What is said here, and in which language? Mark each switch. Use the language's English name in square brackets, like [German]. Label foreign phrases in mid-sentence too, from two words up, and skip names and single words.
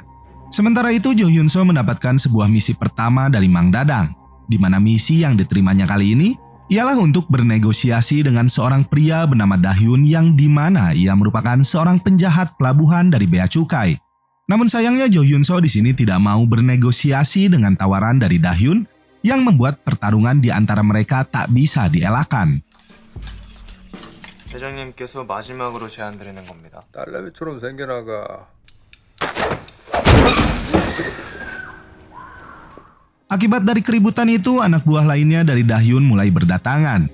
[Indonesian] Sementara itu Jo Hyun So mendapatkan sebuah misi pertama dari Mang Dadang, di mana misi yang diterimanya kali ini ialah untuk bernegosiasi dengan seorang pria bernama Dahyun yang di mana ia merupakan seorang penjahat pelabuhan dari bea cukai. Namun sayangnya Jo Hyun So di sini tidak mau bernegosiasi dengan tawaran dari Dahyun yang membuat pertarungan di antara mereka tak bisa dielakkan. [Korean] 대장님께서 마지막으로 제안 드리는 겁니다. 딸내미처럼 생겨나가. [Indonesian] Akibat dari keributan itu, anak buah lainnya dari Dahyun mulai berdatangan.